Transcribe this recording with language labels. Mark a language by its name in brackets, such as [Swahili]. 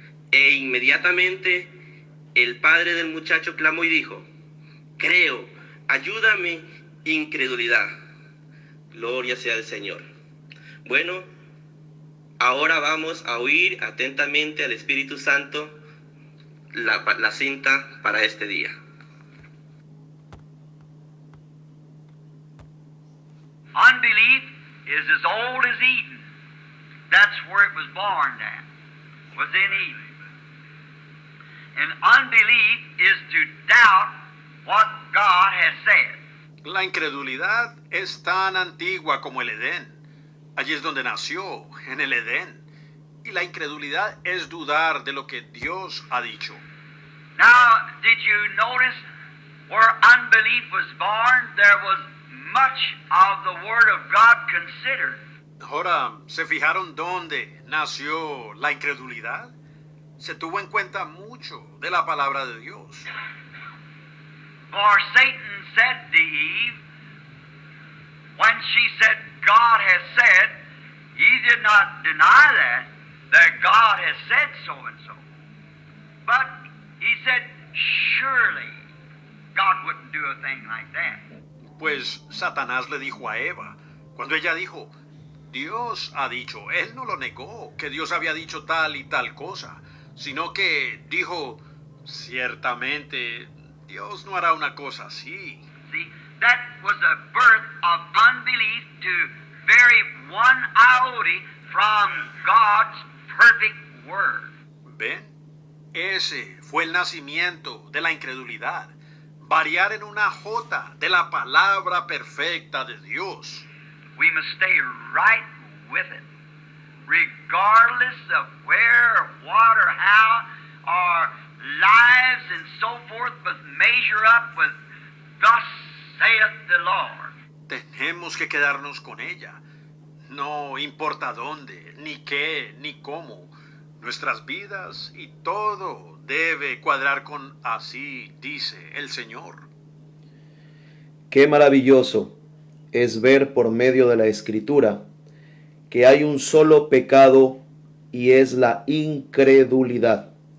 [Spanish] E inmediatamente el padre del muchacho clamó y dijo: creo, ayúdame, incredulidad. Gloria sea al Señor. Bueno, ahora vamos a oír atentamente al Espíritu Santo la cinta para este día. [English] Unbelief is as old as Eden. That's where it was born at, was in Eden. And unbelief is to doubt what God has said. [Spanish] La incredulidad es tan antigua como el Edén. Allí es donde nació, en el Edén. Y la incredulidad es dudar de lo que Dios ha dicho. [English] Now, did you notice where unbelief was born? There was much of the Word of God considered. [Spanish] Ahora, ¿se fijaron dónde nació la incredulidad? Se tuvo en cuenta mucho de la palabra de Dios. [English] For Satan said to Eve, when she said, God has said, he did not deny that God has said so and so. But he said, surely God wouldn't do a thing like that. [Spanish] Pues Satanás le dijo a Eva, cuando ella dijo, Dios ha dicho, él no lo negó, que Dios había dicho tal y tal cosa, sino que dijo, ciertamente, Dios no hará una cosa así. [English] See, that was the birth of unbelief to vary one iota from God's perfect word. [Spanish] ¿Ven? Ese fue el nacimiento de la incredulidad. Variar en una jota de la palabra perfecta de Dios. [English] We must stay right with it, regardless of where, or what, or how our lives and so forth must measure up with thus saith the Lord. [Spanish] Tenemos que quedarnos con ella. No importa dónde, ni qué, ni cómo. Nuestras vidas y todo debe cuadrar con así dice el Señor. Qué maravilloso es ver por medio de la Escritura que hay un solo pecado y es la incredulidad.